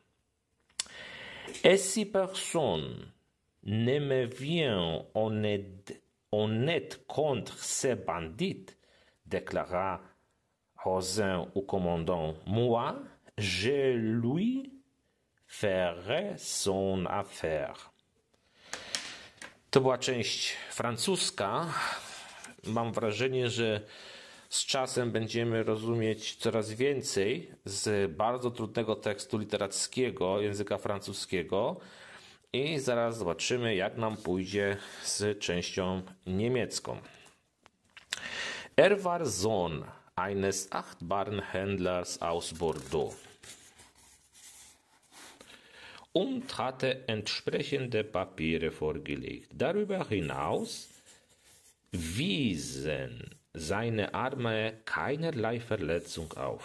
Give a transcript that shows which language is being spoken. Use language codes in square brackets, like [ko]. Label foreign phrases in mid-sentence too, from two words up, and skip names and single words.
[fr] Et si personne ne me vient en aide contre ces bandits, déclara Rosin au commandant, moi, je lui ferai son affaire. [pl] To była część francuska. Mam wrażenie, że z czasem będziemy rozumieć coraz więcej z bardzo trudnego tekstu literackiego języka francuskiego i zaraz zobaczymy, jak nam pójdzie z częścią niemiecką. [de] War Sohn eines achtbaren Händlers aus Bordeaux und hatte entsprechende Papiere vorgelegt. Darüber hinaus wiesen seine Arme keinerlei Verletzung auf.